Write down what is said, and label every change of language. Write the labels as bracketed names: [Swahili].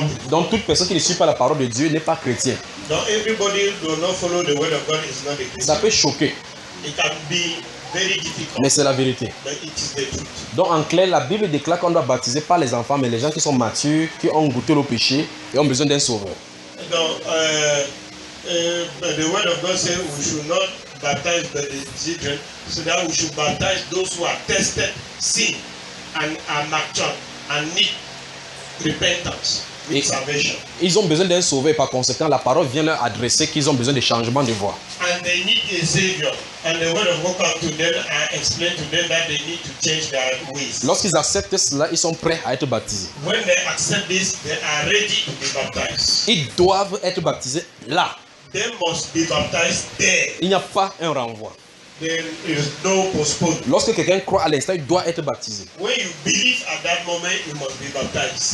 [French] Donc toute personne qui ne suit pas la parole de Dieu n'est pas chrétien. [English] Donc everybody who does not follow the word of God is not a Christian. [French] Ça peut choquer. [English] It can be very difficult. [French] Mais c'est la vérité. [English] But it is the truth. [French] Donc en clair, la Bible déclare qu'on doit baptiser pas les enfants, mais les gens qui sont matures, qui ont goûté le péché et ont besoin d'un sauveur. [English] Donc the word of God says we should not baptize the children, so that we should baptize those who are tested, sin, and are mature and need repentance. [French] Et ils ont besoin d'un sauveur, par conséquent, la parole vient leur adresser qu'ils ont besoin de changement de voie. [English] And they need a savior, and the word of God comes to them and explain to them that they need to change their ways. [French] Lorsqu'ils acceptent cela, ils sont prêts à être baptisés. [English] When they accept this, they are ready to be baptized. [French] Ils doivent être baptisés là. [English] They must be baptized there. [French] Il n'y a pas un renvoi. [English] There is no postponement. [French] Lorsque quelqu'un croit à l'instant, il doit être baptisé. [English] When you believe at that moment, you must be baptized.